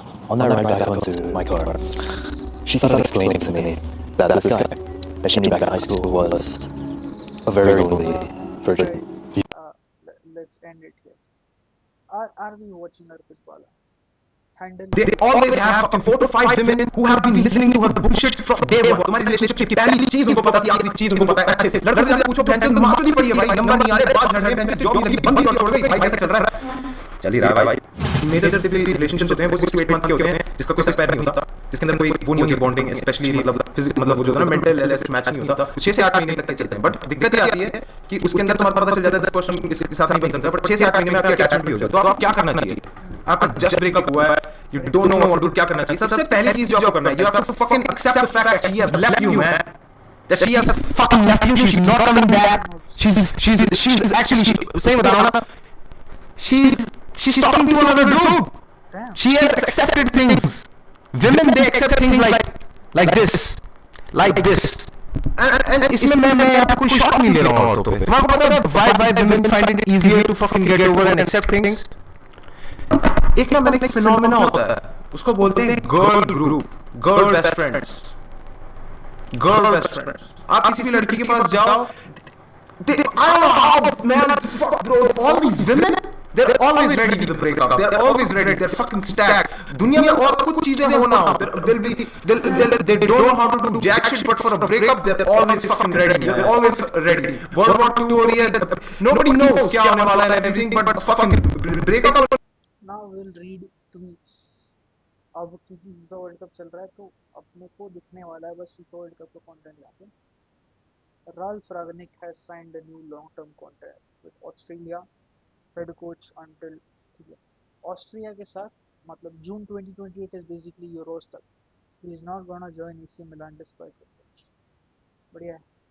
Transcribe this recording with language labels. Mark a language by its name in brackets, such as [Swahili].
[English] On that ride back onto my car, she started explaining to me that this guy that she knew back in high school was a very lonely virgin. Guys, let's end it here. Are we watching Arpit Bala? They always have fucking 4 to 5 women who have been listening to her bullshit from day one. [Hindi] तुम्हारी relationship की पहली चीज उनको पता थी, आखिरी चीज उनको पता है अच्छे से. लड़के से पूछो बहन चोद मार नहीं पड़ी है भाई, नंबर नहीं आ रहे, बात झड़ रहे, बहन जॉब नहीं लगी, बंदी और छोड़ गई भाई, कैसा चल रहा है? चल ही रहा है भाई. मेजर रिलेशनशिप्स होते हैं वो 6 to 8 months के होते हैं, जिसका कोई एक्सपायर नहीं होता, जिसके अंदर कोई वो नहीं होती बॉन्डिंग, स्पेशली मतलब फिजिकल, मतलब वो जो होता है ना मेंटल एसेट मैच नहीं होता, 6 से 8 महीने तक चलते हैं. बट दिक्कत ये आती है कि उसके अंदर तुम्हारा पता चल जाता है 10% इसके साथ नहीं बन सकता, बट 6 से 8 महीने में आपकी अटैचमेंट भी हो जाए. तो आप क्या करना चाहिए? आपका जस्ट ब्रेकअप हुआ है, [English] you don't know what to do, [Hindi] क्या करना चाहिए? सबसे पहली चीज जो आपको करना है, [English] you have to fucking accept the fact that she has left you, man. That she has fucking left you, she's not coming back. She's actually saying with Anna, she's talking to another dude. Damn. She has accepted things. Women, they accept things like this. [Hindi] And इसमें मैं यहाँ पे कोई shot नहीं ले रहा हूँ औरतों पे. तुम्हारे को पता है [English] why women find it easier to fucking get over and accept things? [Hindi] एक ना मैंने एक फिनोमेना होता है, उसको बोलते हैं girl group, girl best friends, girl best friends. आप किसी भी लड़की के पास जाओ, [English] I don't know how, but man, fuck bro, all these women, they're always ready with the breakup. They're always ready. They're fucking stacked. [Hindi] दुनिया में और कुछ चीजें हो ना हो, [English] they don't know how to do jack shit, but for a breakup, they're always fucking ready. They're always ready. World War II [Hindi] हो रही है, [English] nobody knows [Hindi] क्या होने वाला है [English] and everything, but fucking breakup. Now we'll read tweets. [Hindi] अब क्योंकि FIFA world cup चल रहा है तो अपने को दिखने वाला है बस फीफा वर्ल्ड कप का कंटेंट यहाँ पे. [English] Ralph Ragnick has signed a new long-term contract with Australia head coach until [Hindi] ठीक है ऑस्ट्रिया के साथ मतलब जून 2028 [English] is basically [Hindi] यूरोस तक. [English] He is not gonna join AC Milan despite reports. [Hindi] बढ़िया है.